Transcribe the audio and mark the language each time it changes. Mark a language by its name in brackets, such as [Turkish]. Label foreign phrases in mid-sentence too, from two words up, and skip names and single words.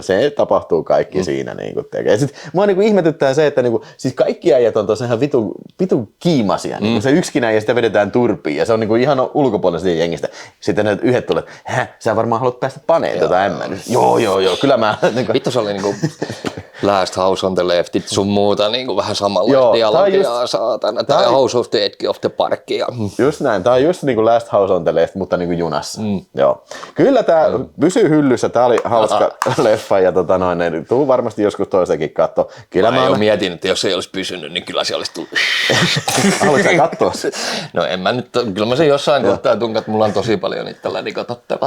[Finnish] Se tapahtuu kaikki siinä. Niin kuin, ja sit mua niin kuin, ihmetyttää se, että niin kuin, siis kaikki äijät on tuossa ihan vitun kiimasia. Niin kuin, se yksikin äijä sitä vedetään turpiin ja se on niin kuin, ihan ulkopuolella jengistä. Sitten ne yhdet tulee, että sä varmaan haluat päästä paneen tota ämmän. Joo, kyllä mä... Vittu se oli niinku Last House on the Leftit sun muuta niinku vähän samalla dialogia saatana. Tai House of the Edge of the Park. Just näin, tää on just niinku Last House on the Left, mutta niinku junassa. Joo. Kyllä tää pysyy hyllyssä, tää oli hauska leffa ja tuu varmasti joskus toistakin katsoa. Kyllä mä jo mietin, että jos ei olisi pysynyt, niin kyllä se olisi tullut. Haluatko sä katsoa? No en mä nyt, kyllä mä sen jossain kohtaa tunkan, että mulla on tosi paljon itselläni katsottavaa.